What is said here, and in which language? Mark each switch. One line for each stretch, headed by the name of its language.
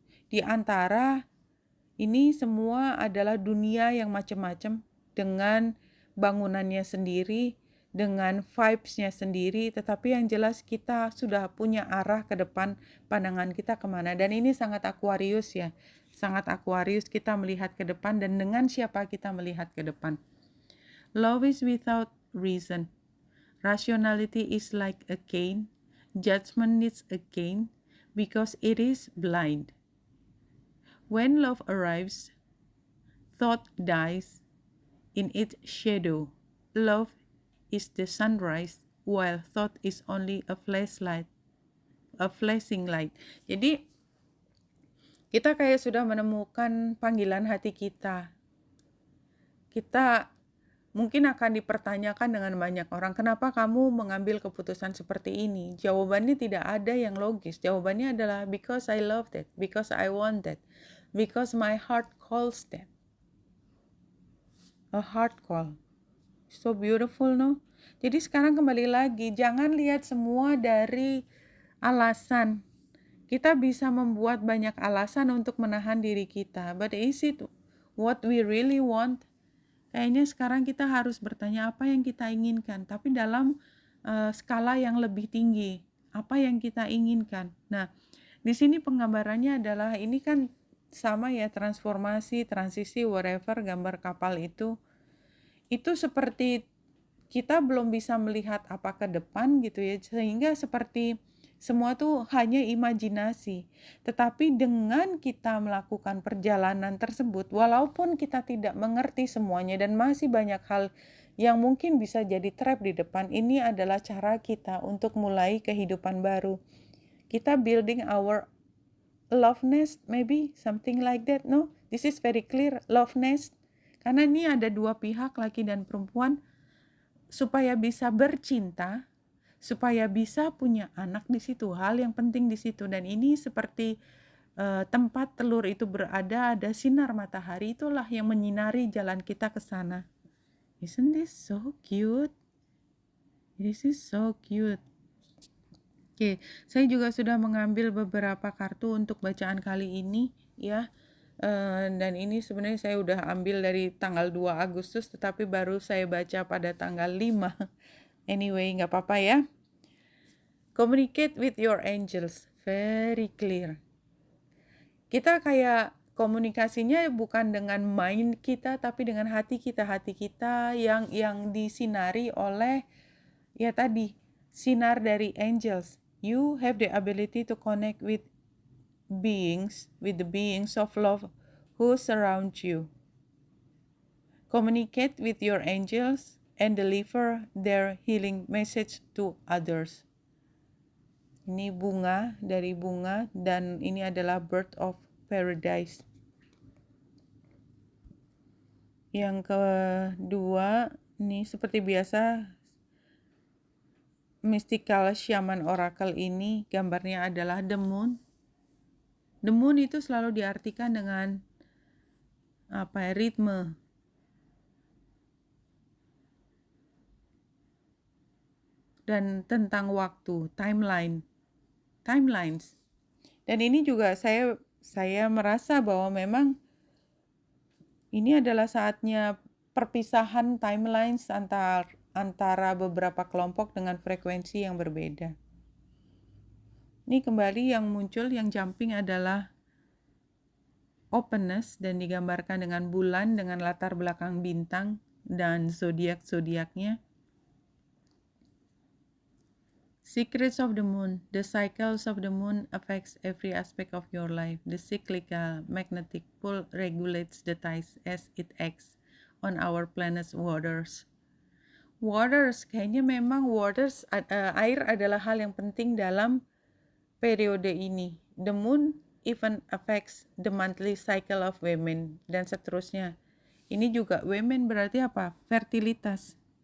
Indonesian: Di antara ini semua adalah dunia yang macam-macam, dengan bangunannya sendiri, dengan vibes-nya sendiri, tetapi yang jelas kita sudah punya arah ke depan, pandangan kita kemana. Dan ini sangat Aquarius ya, sangat Aquarius, kita melihat ke depan dan dengan siapa kita melihat ke depan.
English: Love is without reason. Rationality is like a cane. Judgment needs a cane because it is blind. When love arrives, thought dies in its shadow. Love is the sunrise, while thought is only a flashing light.
Indonesian: Jadi kita kayak sudah menemukan panggilan hati kita. Kita mungkin akan dipertanyakan dengan banyak orang, kenapa kamu mengambil keputusan seperti ini? Jawabannya tidak ada yang logis. Jawabannya adalah
English: because I love that, because I want that, because my heart calls that. A heart call. So beautiful, no?
Indonesian: Jadi sekarang kembali lagi, jangan lihat semua dari alasan. Kita bisa membuat banyak alasan untuk menahan diri kita.
English: But is it what we really want?
Indonesian: Kayaknya sekarang kita harus bertanya apa yang kita inginkan, tapi dalam skala yang lebih tinggi. Apa yang kita inginkan. Nah, di sini penggambarannya adalah ini kan sama ya, transformasi, transisi, whatever, gambar kapal itu seperti kita belum bisa melihat apa ke depan gitu ya, sehingga seperti semua tuh hanya imajinasi. Tetapi dengan kita melakukan perjalanan tersebut, walaupun kita tidak mengerti semuanya dan masih banyak hal yang mungkin bisa jadi trap di depan, ini adalah cara kita untuk mulai kehidupan baru.
English: Kita building our love nest, maybe something like that, no? This is very clear, love nest.
Indonesian: Karena ini ada dua pihak, laki dan perempuan, supaya bisa bercinta, supaya bisa punya anak di situ, hal yang penting di situ. Dan ini seperti tempat telur itu berada, ada sinar matahari, itulah yang menyinari jalan kita ke sana.
English: Isn't this so cute? This is so cute.
Indonesian: Oke, saya juga sudah mengambil beberapa kartu untuk bacaan kali ini ya. Dan ini sebenarnya saya udah ambil dari tanggal 2 Agustus, tetapi baru saya baca pada tanggal 5. Anyway, nggak apa-apa ya.
English: Communicate with your angels. Very clear.
Indonesian: Kita kayak komunikasinya bukan dengan mind kita, tapi dengan hati kita yang disinari oleh ya tadi, sinar dari angels.
English: You have the ability to connect with the beings of love who surround you. Communicate with your angels and deliver their healing message to others.
Indonesian: Ini bunga dari bunga dan ini adalah bird of paradise. Yang kedua, ini seperti biasa mystical shaman oracle ini gambarnya adalah the moon. The moon itu selalu diartikan dengan ritme. Dan tentang waktu, timelines. Dan ini juga saya merasa bahwa memang ini adalah saatnya perpisahan timelines antara beberapa kelompok dengan frekuensi yang berbeda. Ini kembali yang muncul, yang jumping adalah openness dan digambarkan dengan bulan dengan latar belakang bintang dan zodiak-zodiaknya.
English: Secrets of the moon. The cycles of the moon affects every aspect of your life. The cyclical magnetic pull regulates the tides as it acts on our planet's waters.
Indonesian: Waters, kayaknya memang air adalah hal yang penting dalam periode ini.
English: The moon even affects the monthly cycle of women
Indonesian: dan seterusnya. Ini juga women berarti apa? Fertilitas.